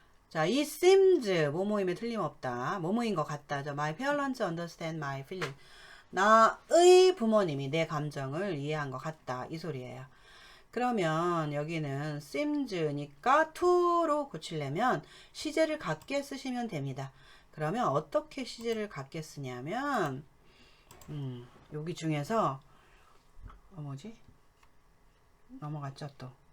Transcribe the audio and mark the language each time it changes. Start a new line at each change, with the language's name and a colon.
Korean: 자, it seems 뭐뭐임에 틀림없다. 뭐뭐인 것 같다.
English: My parents understand my feeling.
Korean: 나의 부모님이 내 감정을 이해한 것 같다. 이 소리예요. 그러면 여기는 seems니까 to로 고치려면 시제를 갖게 쓰시면 됩니다. 그러면 어떻게 시제를 갖게 쓰냐면 여기 중에서 넘어갔죠 또.